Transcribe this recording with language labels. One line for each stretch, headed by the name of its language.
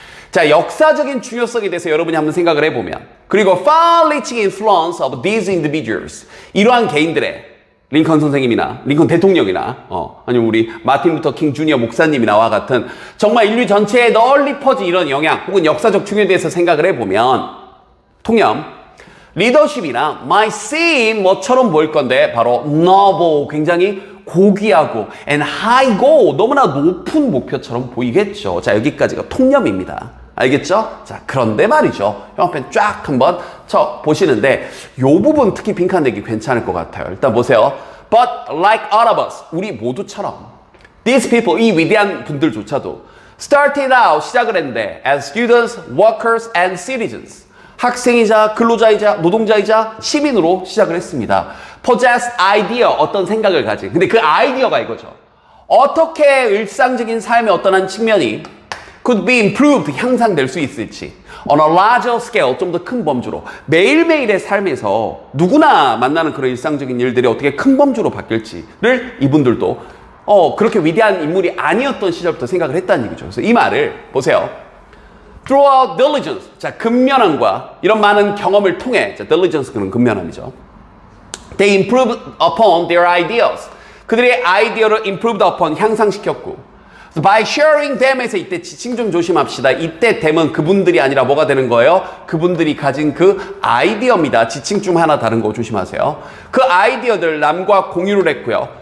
Korean: 자, 역사적인 중요성에 대해서 여러분이 한번 생각을 해보면, 그리고
English: far-reaching influence of these individuals,
Korean: 이러한 개인들의, 링컨 선생님이나 링컨 대통령이나 아니면 우리 마틴 루터 킹 주니어 목사님이나와 같은 정말 인류 전체에 널리 퍼진 이런 영향 혹은 역사적 중요에 대해서 생각을 해보면, 통념, 리더십이나
English: might seem
Korean: 뭐처럼 보일 건데 바로 noble, 굉장히 고귀하고
English: and high goal,
Korean: 너무나 높은 목표처럼 보이겠죠. 자, 여기까지가 통념입니다. 알겠죠? 자, 그런데 말이죠. 형편 쫙 한번 쳐 보시는데 이 부분 특히 빈칸 내기 괜찮을 것 같아요. 일단 보세요.
English: But like all of us,
Korean: 우리 모두처럼
English: these people,
Korean: 이 위대한 분들조차도
English: started out
Korean: 시작을 했는데
English: as students, workers and citizens.
Korean: 학생이자 근로자이자 노동자이자 시민으로 시작을 했습니다. possess idea 어떤 생각을 가진. 근데 그 아이디어가 이거죠. 어떻게 일상적인 삶의 어떤 한 측면이
English: could be improved
Korean: 향상될 수 있을지
English: on a larger scale
Korean: 좀 더 큰 범주로 매일매일의 삶에서 누구나 만나는 그런 일상적인 일들이 어떻게 큰 범주로 바뀔지를 이분들도 그렇게 위대한 인물이 아니었던 시절부터 생각을 했다는 얘기죠. 그래서 이 말을 보세요.
English: Throughout diligence,
Korean: 자 근면함과 이런 많은 경험을 통해, 자 diligence 그는 근면함이죠.
English: They improved upon their ideas.
Korean: 그들의 아이디어를
English: improved upon
Korean: 향상시켰고,
English: by sharing them
Korean: 에서 이때 지칭 좀 조심합시다. 이때 them은 그분들이 아니라 뭐가 되는 거예요? 그분들이 가진 그 아이디어입니다. 지칭 중 하나 다른 거 조심하세요. 그 아이디어들 남과 공유를 했고요.